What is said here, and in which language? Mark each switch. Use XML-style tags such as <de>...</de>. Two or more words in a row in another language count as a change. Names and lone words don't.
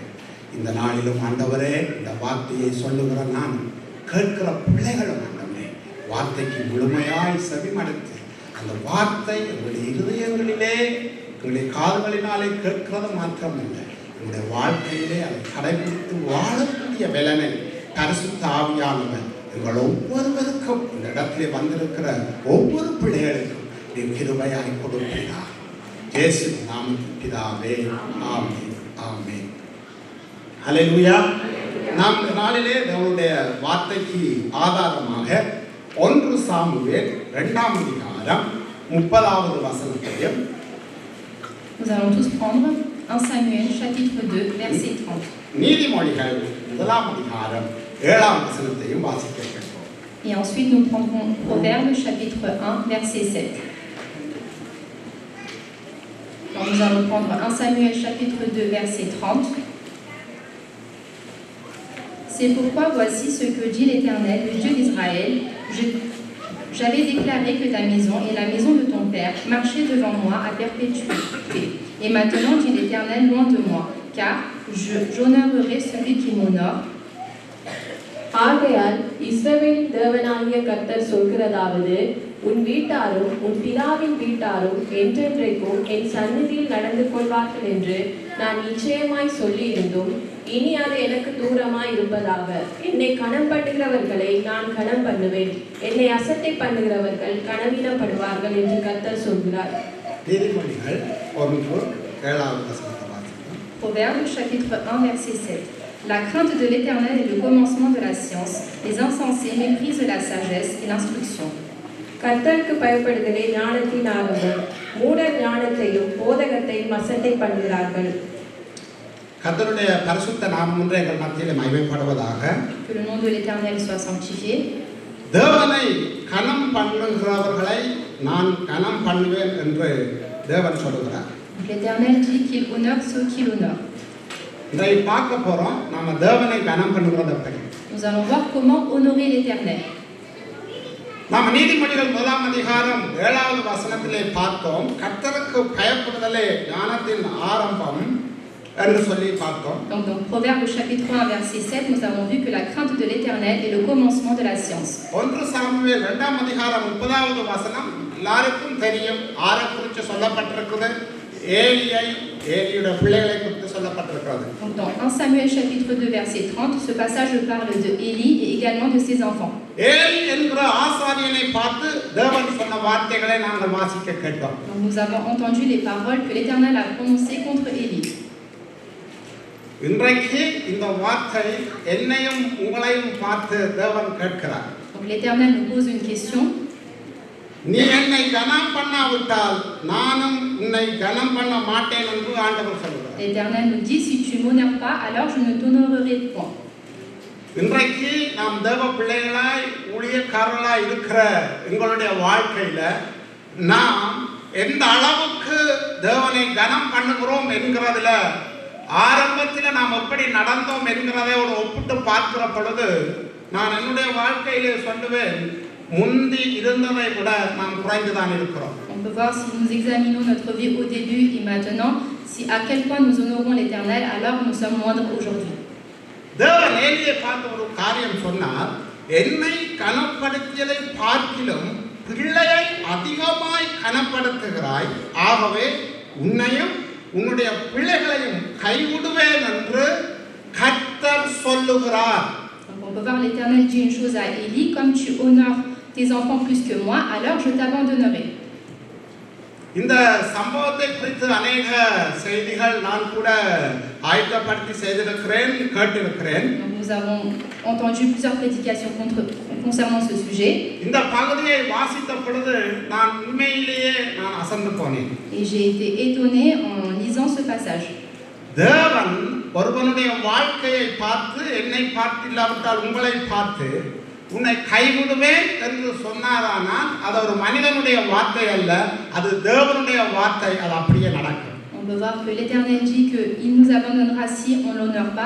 <ta>இந்த நாளிலும் ஆண்டவரே, இந்த வார்த்தையை சொல்லுகிற நான் கேட்கிற பிள்ளைகளும் ஆண்டவரே, வார்த்தைக்கு முழுமையாய் செவிமடுத்து அந்த வார்த்தை எங்களுடைய இருதயங்களிலே எங்களுடைய காதுகளினாலே கேட்கிறது மாத்திரமல்ல, எங்களுடைய வாழ்க்கையிலே அதை கடைபிடித்து வாழக்கூடிய பலனை பரிசுத்த ஆவியானவர் எங்கள் ஒவ்வொருவருக்கும் இந்த இடத்திலே வந்திருக்கிற ஒவ்வொரு பிள்ளைகளுக்கும் கிருபையாய் கொடுக்கிறார். இயேசு நாமத்தின் பிதாவே, ஆமென், ஆமென். ஹல்லேலூயா. நாம் இந்த நாளிலே நம்முடைய வார்த்தைக்கு ஆதாரமாக 1 சாமுவேல் 2ஆம் அதிகாரம் 30வது வசனத்தையும்,</ta> <fr>Nous allons tous prendre 1 Samuel chapitre 2 verset 30.</fr> <ta>நீதிமொழிகள் 1ஆம் அதிகாரம் 7ஆம் வசனத்தையும் வாசிக்க கேட்போம்.</ta> <fr>Et ensuite nous prendrons Proverbes chapitre 1 verset 7. Donc nous allons prendre 1 Samuel chapitre 2 verset 30. C'est pourquoi voici ce que dit l'Éternel, le Dieu d'Israël. J'avais déclaré que ta maison et la maison de ton père marchaient devant moi à perpétuité. Et maintenant, dit l'Éternel, loin de moi, car j'honorerai celui qui m'honore.</fr> <ta>ஆகையால் இஸ்ரவேலின் தேவனாகிய கர்த்தர் சொல்கிறதாவது, உன் வீட்டாரும் உன் பிதாவின் வீட்டாரும் என்றென்றைக்கும் என் சந்நிதியில் நடந்து கொள்வார்கள் என்று நான் நிச்சயமாய் சொல்லியிருந்தும், இனி அது எனக்கு தூரமாய் இருப்பதாக. என்னை கனம் பண்ணுகிறவர்களை நான் கனம் பண்ணுவேன், என்னை அசட்டை பண்ணுகிறவர்கள் கனவீனப்படுவார்கள் என்று கர்த்தர் சொல்கிறார். நீதிமொழிகள் 1:7வது வசனத்தை வாசிப்போம்.</ta> <fr>Proverbes chapitre 1 verset 7. La crainte de l'Éternel est le commencement de la science. Les insensés méprisent la sagesse et l'instruction.</fr> <ta>கர்த்தருக்கு பயப்படுதலே ஞானத்தின் ஆரம்பம், மூடர் ஞானத்தையும் போதகத்தையும் அசட்டை பண்ணுகிறார்கள். கர்த்தருடைய பரிசுத்த நாமம் ஒன்று எங்கள் மத்தியில் மகிமைப்படுவதாக.</ta> <fr>Que le nom de l'Éternel soit sanctifié.</fr> <ta>தேவனை கனம் பண்ணுகிறவர்களை நான் கனம் பண்ணுவேன் என்று தேவன் சொல்கிறார்.</ta> <fr>L'Éternel dit qu'il honore ceux qui l'honorent.</fr> <ta>இதை பார்க்க போறோம், நம்ம தேவனை கனம் பண்ணுகிறத பற்றி.</ta> <fr>Nous allons voir comment honorer l'Éternel.</fr> <ta>நாம் நீதிமொழிகள் 1ஆம் அதிகாரம் 7வது வசனத்திலே பார்த்தோம், கர்த்தருக்கு பயப்படுதலே ஞானத்தின் ஆரம்பம் என்று சொல்லி பார்த்தோம்.</ta> <fr>Donc dans Proverbes chapitre 1 verset 7, nous avons vu que la crainte de l'Éternel est le commencement de la science.</fr> <ta>1 சாமுவேல் 2ஆம் அதிகாரம் 30வது வசனம் எல்லாருக்கும் தெரியும். ஆரை குறித்து சொல்லப்பட்டிருக்கிறது, ஏலியுடைய பிள்ளைகளை குறித்து சொல்லப்பட்டிருக்கிறது.</ta> <fr>Donc dans 1 Samuel chapitre 2 verset 30, ce passage parle de Élie et également de ses enfants.</fr> <ta>ஏலி என்கிற ஆசாரியனை பார்த்து தேவன் சொன்ன வார்த்தைகளை நாங்கள் வாசிக்க கேட்டோம்.</ta> <fr>Donc nous avons entendu les paroles que l'Éternel a prononcées contre Élie.</fr> <ta>இன்றைக்கு இந்த வார்த்தை என்னையும் உங்களையும் பார்த்து தேவன் கேட்கிறார்.</ta> <fr>Donc l'Éternel nous pose une question.</fr> <ta>நீ என்னை கனம் பண்ணாவிட்டால் நானும் உன்னை கனம் பண்ண மாட்டேன் என்று ஆண்டவர் சொல்கிறார்.</ta> <fr>L'Éternel nous dit, si tu m'honores pas, alors je ne t'honorerai point.</fr> <ta>இன்றைக்கு நாம் தேவ பிள்ளைகளாய் ஊழியக்காரர்களாய் இருக்கிற எங்களுடைய வாழ்க்கையில நாம் எந்த அளவுக்கு தேவனை கனம் பண்ணுகிறோம் என்கிறதுல ஆரம்பத்தில் நாம் எப்படி நடந்தோம் என்கிறதை ஒரு ஒப்பிட்டு பார்க்கிற பொழுது நான் என்னுடைய வாழ்க்கையிலே சொல்லுவேன், முந்தி இருந்ததை விட நாம் குறைந்துதான் இருக்கிறோம்.</ta> <fr>On peut voir si nous examinons notre vie au début et maintenant, si à quel point nous honorons l'Éternel, alors nous sommes moindres aujourd'hui.</fr> <ta>தேவன் ஏலியை பார்த்து ஒரு காரியம் சொன்னார், என்னை கனப்படுத்தியதை பார்க்கிலும் பிள்ளையை அதிகமாய் கனப்படுத்துகிறாய், ஆகவே உன்னையும் உன்னுடைய பிள்ளைகளையும் கைவிடுவேன் என்று கர்த்தர் சொல்லுகிறார்.</ta> <fr>Donc on peut voir l'Éternel dit une chose à Élie, comme tu honores tes enfants plus que moi, alors je t'abandonnerai.</fr> <ta>இந்த சம்பவத்தை குறித்து அநேக செய்திகள் நான் கூட ஆயத்தப்படுத்தி செய்திருக்கிறேன், கேட்டிருக்கிறேன்.</ta> <fr>Nous avons entendu plusieurs prédications concernant ce sujet.</fr> <ta>இந்த பகுதியை வாசித்த பொழுது நான் உண்மையிலேயே அசந்து போனேன்.</ta> <fr>Et j'ai été étonnée en lisant ce passage.</fr> <ta>தேவன் ஒருவனுடைய வாழ்க்கையை பார்த்து, என்னை பார்த்து இல்லாவிட்டால் உங்களை பார்த்து, உன்னை கைவிடுவேன் என்று சொன்னாரானால் அது ஒரு மனிதனுடைய வார்த்தை அல்ல, அது தேவனுடைய வார்த்தை. அது அப்படியே நடக்கும்.</ta> <fr>On peut voir que l'Éternel dit qu'il nous abandonnera si on ne l'honore pas.</fr>